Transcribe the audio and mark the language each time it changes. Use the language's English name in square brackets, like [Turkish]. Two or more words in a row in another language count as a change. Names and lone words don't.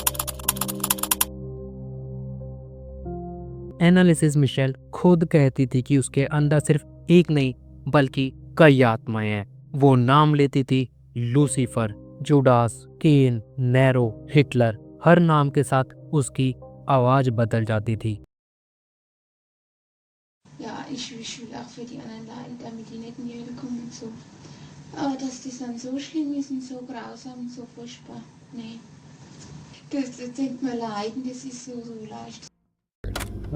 [Hindi] एनालिसिस मिशेल खुद कहती थी कि उसके अंदर सिर्फ एक नहीं बल्कि कई आत्माएं हैं। वो नाम लेती थी, लूसीफर, जुडास, केन, नेरो, हिटलर। हर नाम के साथ उसकी आवाज बदल जाती थी। [German] Ja, ich will auch für die anderen leiden, damit die nicht in die Hölle kommen und so. Aber dass das dann so schlimm ist und so grausam und so furchtbar, nee. Das denkt man leiden, das ist so leicht.